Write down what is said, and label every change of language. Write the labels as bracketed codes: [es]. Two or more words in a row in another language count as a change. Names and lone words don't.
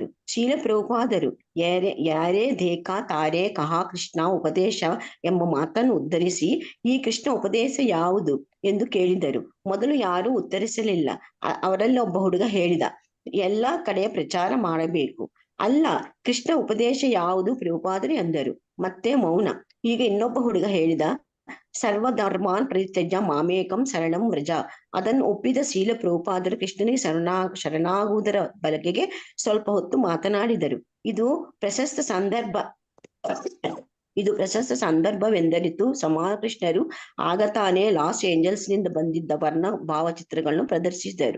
[kn] ಶ್ರೀಲ ಪ್ರಭುಪಾದರು [bn] যারে দেখ তারে কহ কৃষ্ণ উপদেশ [kn] ಎಂಬ ಮಾತನ್ನು ಉದ್ಧರಿಸಿ ಈ ಕೃಷ್ಣ ಉಪದೇಶ ಯಾವುದು ಎಂದು ಕೇಳಿದರು. ಮೊದಲು ಯಾರೂ ಉತ್ತರಿಸಲಿಲ್ಲ. ಅವರಲ್ಲಿ ಒಬ್ಬ ಹುಡುಗ ಹೇಳಿದ, ಎಲ್ಲಾ ಕಡೆಯ ಪ್ರಚಾರ ಮಾಡಬೇಕು. ಅಲ್ಲ, ಕೃಷ್ಣ ಉಪದೇಶ ಯಾವುದು ಪ್ರಭುಪಾದರು ಎಂದರು. ಮತ್ತೆ ಮೌನ. ಈಗ ಇನ್ನೊಬ್ಬ ಹುಡುಗ ಹೇಳಿದ, [sa] ಸರ್ವಧರ್ಮಾನ್ ಪರಿತ್ಯಜ್ಯ ಮಾಮೇಕಂ ಶರಣಂ ವ್ರಜ. [kn] ಅದನ್ನು ಒಪ್ಪಿದ ಶ್ರೀಲ ಪ್ರಭುಪಾದರು ಕೃಷ್ಣನಿಗೆ ಶರಣಾಗುವುದರ ಬಗೆಗೆ ಸ್ವಲ್ಪ ಹೊತ್ತು ಮಾತನಾಡಿದರು. ಇದು ಪ್ರಶಸ್ತ ಸಂದರ್ಭವೆಂದರಿತು. ಸಮಾಕೃಷ್ಣರು ಆಗ ತಾನೇ ಲಾಸ್ ಏಂಜಲ್ಸ್ ನಿಂದ ಬಂದಿದ್ದ ವರ್ಣ ಭಾವಚಿತ್ರಗಳನ್ನು ಪ್ರದರ್ಶಿಸಿದರು.